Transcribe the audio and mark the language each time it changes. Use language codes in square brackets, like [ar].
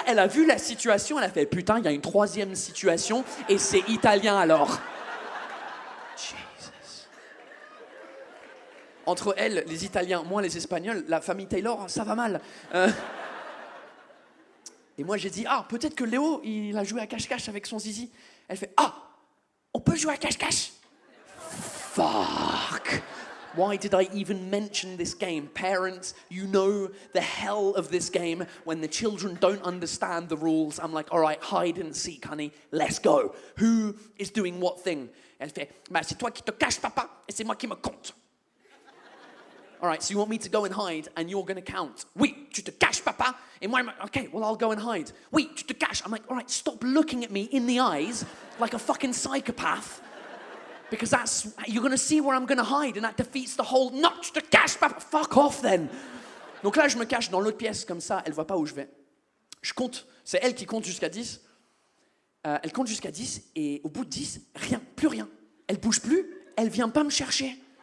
[fr] Elle a vu la situation, elle a fait « Putain, il y a une 3e situation et c'est italien alors. » Entre elles, les Italiens, moi les Espagnols, la famille Taylor, ça va mal. Et moi, j'ai dit, ah, peut-être que Léo, il a joué à cache-cache avec son zizi. Elle fait, ah, on peut jouer à cache-cache? [en] Fuck. Why did I even mention this game? Parents, you know the hell of this game. When the children don't understand the rules, I'm like, all right, hide and seek, honey, let's go. Who is doing what thing? [fr] Elle fait, bah, c'est toi qui te caches, papa, et c'est moi qui me compte. [en] All right, so you want me to go and hide, and you're going to count. [fr] Oui, tu te caches, papa. Et moi, [en] okay, well, I'll go and hide. [fr] Oui, tu te caches. [en] I'm like, all right, stop looking at me in the eyes like a fucking psychopath. Because you're going to see where I'm going to hide, and that defeats the whole, [fr] non, tu te caches, papa. [en] Fuck off, then. [fr] Donc là, je me cache dans l'autre pièce, comme ça, elle voit pas où je vais. Je compte. C'est elle qui compte jusqu'à 10. Elle compte jusqu'à 10, et au bout de 10, rien, plus rien. Elle bouge plus, elle vient pas me chercher.